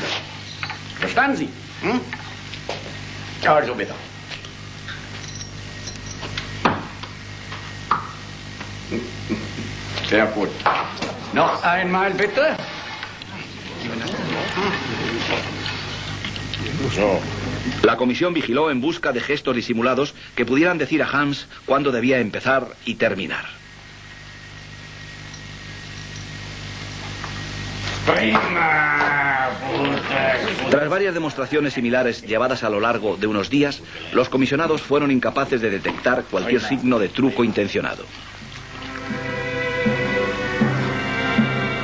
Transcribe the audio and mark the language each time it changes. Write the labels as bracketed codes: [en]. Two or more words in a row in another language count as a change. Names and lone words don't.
[de] Verstanden Sie? Also bitte. Sehr gut. Noch einmal bitte. So. [es] La comisión vigiló en busca de gestos disimulados que pudieran decir a Hans cuándo debía empezar y terminar. Tras varias demostraciones similares llevadas a lo largo de unos días, los comisionados fueron incapaces de detectar cualquier signo de truco intencionado.